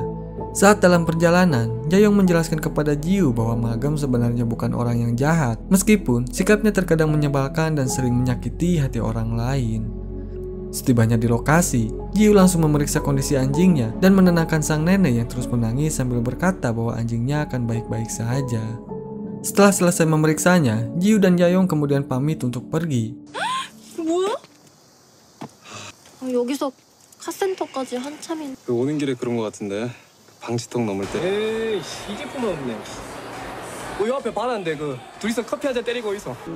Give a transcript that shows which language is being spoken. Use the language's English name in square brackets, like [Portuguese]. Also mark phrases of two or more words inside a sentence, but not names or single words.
[Indonesian] Saat dalam perjalanan, Jae-yong menjelaskan kepada Jiu bahwa Malgem sebenarnya bukan orang yang jahat, meskipun sikapnya terkadang menyebalkan dan sering menyakiti hati orang lain. Setibanya di lokasi, Jiu langsung memeriksa kondisi anjingnya dan menenangkan sang nenek yang terus menangis sambil berkata bahwa anjingnya akan baik-baik saja. Setelah selesai memeriksanya, Jiu dan Jae-yong kemudian pamit untuk pergi. [Korean] 뭐야? 여기서 카센터까지 한참인. 오는 길에 그런 거 같은데. 방지턱 넘을 때. 에이, 이 제품은 없네. 요 앞에 바나인데 둘이서 커피 한잔 때리고 있어.